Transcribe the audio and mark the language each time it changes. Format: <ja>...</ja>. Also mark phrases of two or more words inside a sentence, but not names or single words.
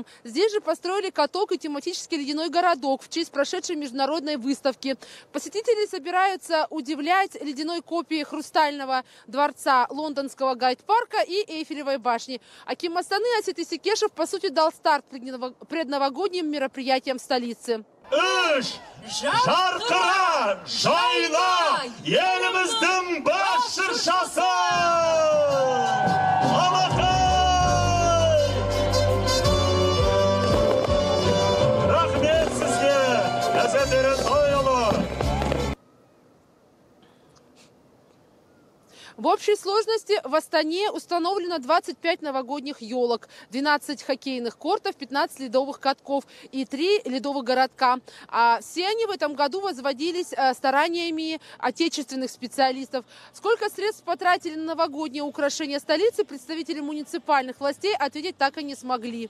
<ru>Здесь же построили каток и тематический ледяной городок в честь прошедшей международной выставки. Посетители собираются удивлять ледяной копией хрустального дворца лондонского Гайд-парка и Эйфелевой башни. Аким Астаны Асет Исекешев, по сути, дал старт предновогодним мероприятиям в столице.</ru> <kk>Жарқыра, жайла, еліміздің бас шыршасы! Алақай! Рахмет сізге, Әсет Ерентайұлы!</kk> <ru>В общей сложности в Астане установлено 25 новогодних елок, 12 хоккейных кортов, 15 ледовых катков и 3 ледовых городка. А все они в этом году возводились стараниями отечественных специалистов. Сколько средств потратили на новогодние украшения столицы, представители муниципальных властей ответить так и не смогли.</ru>